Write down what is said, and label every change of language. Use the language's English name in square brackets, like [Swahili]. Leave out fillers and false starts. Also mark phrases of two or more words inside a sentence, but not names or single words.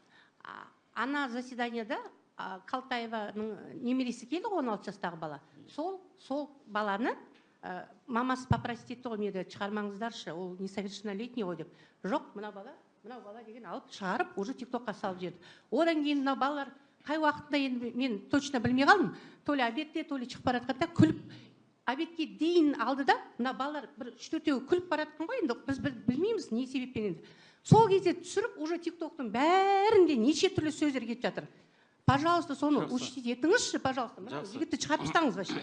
[Kazakh] Ана заседанияда Калтаеваның немересі келді, 16 жастағы бала. Сол баланы мамасы попросит етті ғой, мені шығармаңыздаршы, ол несовершеннолетний ғой деп. Жоқ, мынау бала деген алып шығарып, уже тиктокқа салып жіберді. Одан кейін мынау балалар қай уақытында енді мен точно білмей қалдым. То ли обедте, то ли шығып бара жатқанда күліп, обедке дейін алды да, мына балалар бір 3-4-еуі күліп бара жатқан ғой, енді біз білмейміз не себеппен енді. Сол кезде түсіріп, уже тиктоктың бәрінде неше түрлі сөздер кетіп жатыр. Пожалуйста, соны учтите етіңізші, пожалуйста. Жігітті шығарып тастаңыз вообще.